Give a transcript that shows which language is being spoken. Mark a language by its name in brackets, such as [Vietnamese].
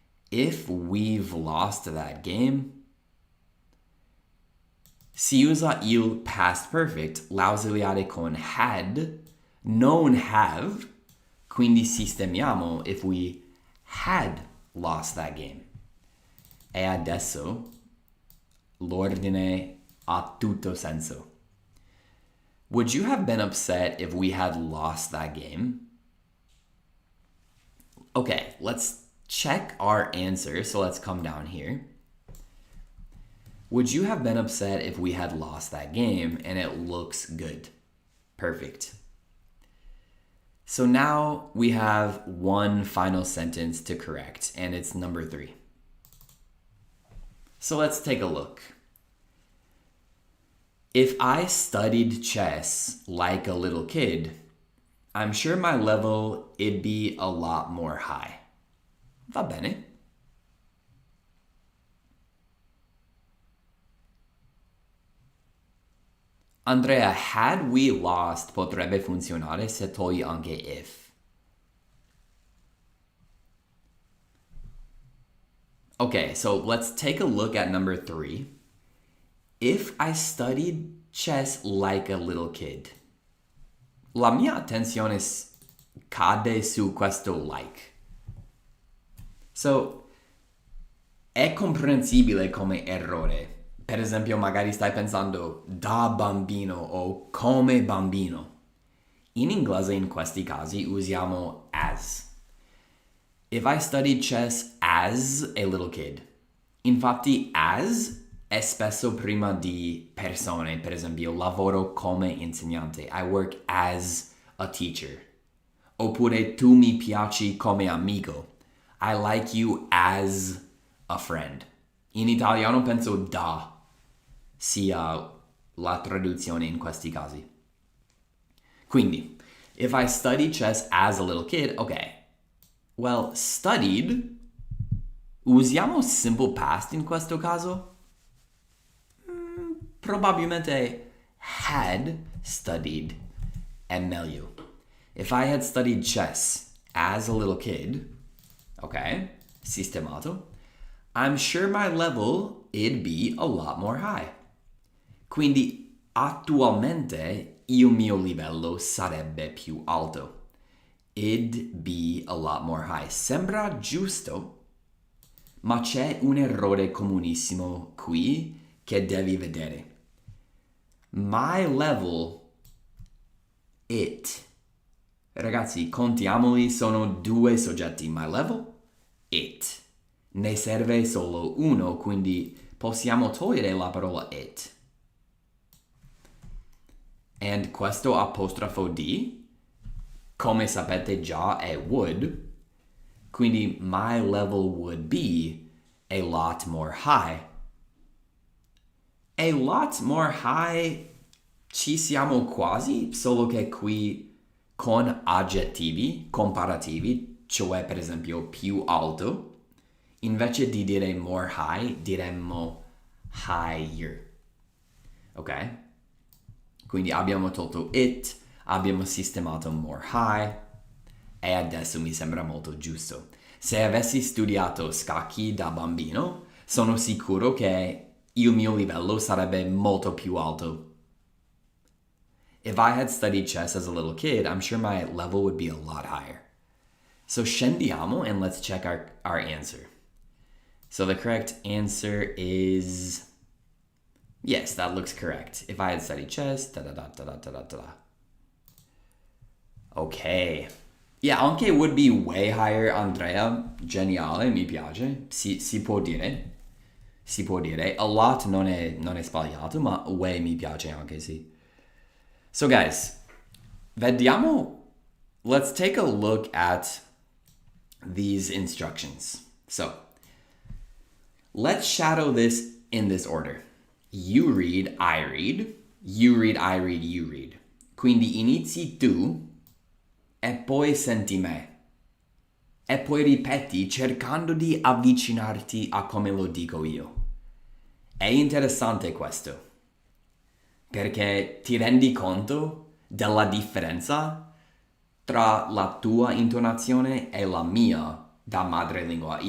[English] If we've lost that game, [Italian] si usa il past perfect, l'ausiliare con had, non have, quindi sistemiamo [English] if we had lost that game. [Italian] E adesso l'ordine ha tutto senso. [English] Would you have been upset if we had lost that game? Okay, let's check our answer. So let's come down here. Would you have been upset if we had lost that game? And it looks good. Perfect. So now we have one final sentence to correct, and it's number 3. So let's take a look. If I studied chess like a little kid, I'm sure my level it'd be a lot more high. [Italian] Va bene. Andrea, [English] had we lost [Italian] potrebbe funzionare se togli anche if. [English] Okay, so let's take a look at number 3. If I studied chess like a little kid. [Italian] La mia attenzione cade su questo like. So, è comprensibile come errore. Per esempio, magari stai pensando da bambino o come bambino. In inglese in questi casi usiamo as. [English] If I studied chess as a little kid. [Italian] Infatti, as è spesso prima di persone. Per esempio, lavoro come insegnante. [English] I work as a teacher. [Italian] Oppure tu mi piaci come amico. [English] I like you as a friend. [Italian] In italiano penso da sia la traduzione in questi casi. [English] Quindi, if I studied chess as a little kid, okay. [Italian] Well, studied, usiamo simple past in questo caso? Probabilmente had studied è meglio. [English] If I had studied chess as a little kid, okay, [Italian] sistemato, [English] I'm sure my level it'd be a lot more high. [Italian] Quindi attualmente il mio livello sarebbe più alto. [English] It'd be a lot more high. [Italian] Sembra giusto, ma c'è un errore comunissimo qui che devi vedere. [English] My level, it. [Italian] Ragazzi, contiamoli, sono due soggetti. [English] My level, it. [Italian] Ne serve solo uno, quindi possiamo togliere la parola it. And questo apostrofo D, come sapete già, è would. [English] Quindi my level would be a lot more high. [Italian] A lot more high ci siamo quasi, solo che qui con aggettivi comparativi, cioè per esempio più alto, invece di dire more high, diremmo higher. Ok? Quindi abbiamo tolto it, abbiamo sistemato more high e adesso mi sembra molto giusto. Se avessi studiato scacchi da bambino, sono sicuro che il mio livello sarebbe molto più alto. [English] If I had studied chess as a little kid, I'm sure my level would be a lot higher. So scendiamo and let's check our answer. So the correct answer is... Yes, that looks correct. If I had studied chess, da-da-da-da-da-da-da-da. Okay. Yeah, anche would be way higher, Andrea. [Italian] Geniale, mi piace. Si può dire. Si può dire. A lot non è sbagliato, ma way mi piace anche, sì. [English] So guys, vediamo, let's take a look at these instructions. So, let's shadow this in this order. You read, I read. You read, I read, you read. [Italian] Quindi inizi tu e poi senti me. E poi ripeti cercando di avvicinarti a come lo dico io. È interessante questo, perché ti rendi conto della differenza tra la tua intonazione e la mia da madrelingua.